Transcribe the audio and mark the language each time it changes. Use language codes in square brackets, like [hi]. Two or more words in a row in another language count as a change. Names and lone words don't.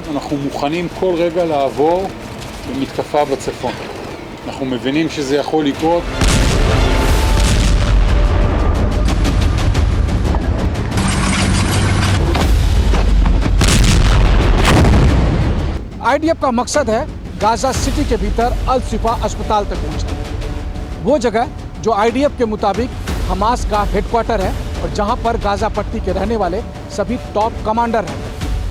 [he] אנחנו מוכנים כל רגע לעבור למתקפה בצפון. אנחנו מבינים שזה יכול לקרות. [hi] आईडीएफ का मकसद है गाजा सिटी के भीतर अल शिफा अस्पताल तक पहुंचना। वो जगह जो आईडीएफ के मुताबिक हमास का हेडक्वार्टर है और जहां पर गाजा पट्टी के रहने वाले सभी [en] top commander [hi] हैं।